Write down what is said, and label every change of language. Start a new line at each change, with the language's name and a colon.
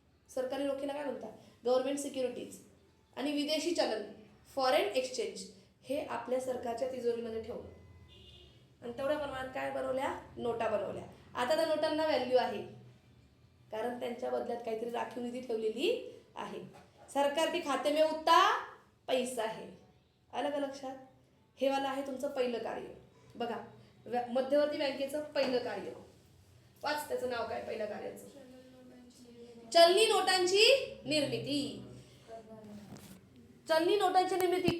Marathi: सरकारी रोखेला काय म्हणतात? Government securities. आणि विदेशी चलन, फॉरेन एक्सचेंज, हे आपल्या सरकारच्या तिजोरीमध्ये ठेवलं. आणि तेवढ्या प्रमाणात काय बनवल्या? नोटा बनवल्या. आता त्या नोटांना व्हॅल्यू आहे, कारण त्यांच्या बदल्यात काहीतरी राखीव निधी ठेवलेली आहे.
Hindi: सरकार के खाते में उतना पैसा है.
Marathi: आलं का लक्षात? हे वाला आहे तुमचं पहिलं कार्य. बघा, मध्यवर्ती बँकेचं पहिलं कार्य वाच, त्याचं नाव काय पहिलं कार्याचं? चलनी नोटांची निर्मिती. चलनी नोटांची निर्मिती.